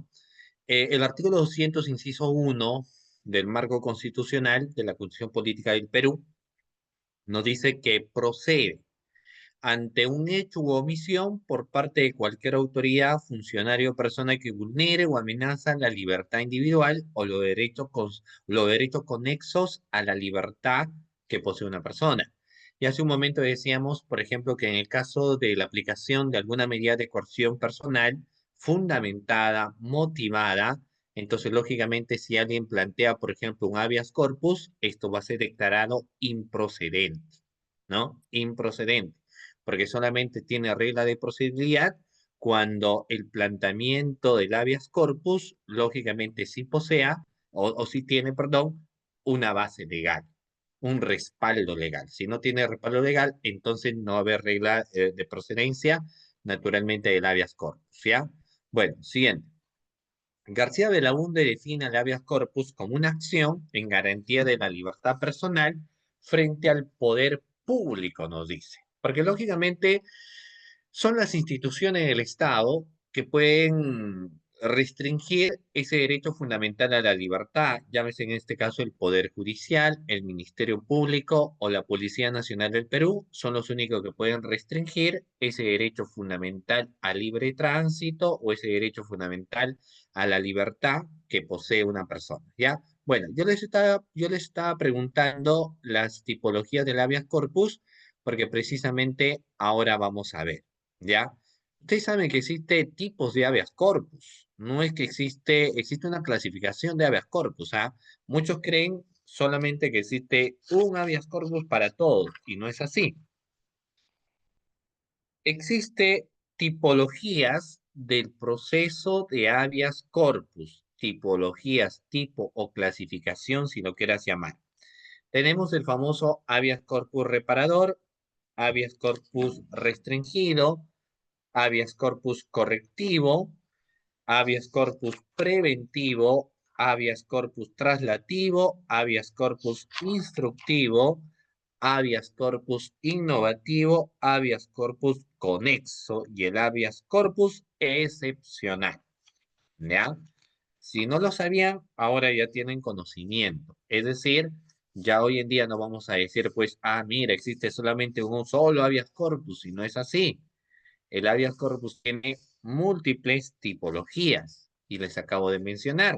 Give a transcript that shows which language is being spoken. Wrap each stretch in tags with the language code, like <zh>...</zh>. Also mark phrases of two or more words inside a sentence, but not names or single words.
<es>El artículo 200, inciso 1 del marco constitucional de la Constitución Política del Perú nos dice que procede ante un hecho u omisión por parte de cualquier autoridad, funcionario o persona que vulnere o amenaza la libertad individual o los derechos conexos a la libertad que posee una persona. Y hace un momento decíamos, por ejemplo, que en el caso de la aplicación de alguna medida de coerción personal fundamentada, motivada, entonces lógicamente si alguien plantea, por ejemplo, un</es> <la>habeas corpus,</la> <es>esto va a ser declarado improcedente, ¿no? Improcedente porque solamente tiene regla de procedibilidad cuando el planteamiento del</es> <la>habeas corpus,</la> <es>lógicamente sí posea, o sí tiene, perdón, una base legal, un respaldo legal. Si no tiene respaldo legal, entonces no va a haber regla de procedencia, naturalmente, del</es> <la>habeas corpus,</la> <es>¿ya? Bueno, siguiente. García Belaúnde define el</es> <la>habeas corpus</la> <es>como una acción en garantía de la libertad personal frente al poder público, nos dice. Porque lógicamente son las instituciones del Estado que pueden restringir ese derecho fundamental a la libertad, llámese en este caso el Poder Judicial, el Ministerio Público o la Policía Nacional del Perú, son los únicos que pueden restringir ese derecho fundamental al libre tránsito o ese derecho fundamental a la libertad que posee una persona, ¿ya? Bueno, yo les estaba preguntando las tipologías del</es> <la>habeas corpus</la> <es>porque precisamente ahora vamos a ver, ¿ya? Ustedes saben que existe tipos de</es> <la>habeas corpus,</la> <es>no es que existe una clasificación de</es> <la>habeas corpus,</la> <es>¿ah? Muchos creen solamente que existe un</es> <la>habeas corpus</la> <es>para todos, y no es así. Existe tipologías del proceso de</es> <la>habeas corpus,</la> <es>tipologías, tipo o clasificación, si lo quieras llamar. Tenemos el famoso</es> <la>habeas corpus</la> <es>reparador,</es> <la>habeas corpus</la> <es>restringido,</es> <la>habeas corpus</la> <es>correctivo,</es> <la>habeas corpus</la> <es>preventivo,</es> <la>habeas corpus</la> <es>traslativo,</es> <la>habeas corpus</la> <es>instructivo,</es> <la>habeas corpus</la> <es>innovativo,</es> <la>habeas corpus</la> <es>conexo y el</es> <la>habeas corpus</la> <es>excepcional. ¿Ya? Si no lo sabían, ahora ya tienen conocimiento. Es decir, ya hoy en día no vamos a decir, pues, mira, existe solamente un solo</es> <la>habeas corpus,</la> <es>y no es así. El</es> <la>habeas corpus</la> <es>tiene múltiples tipologías y les acabo de mencionar.</es>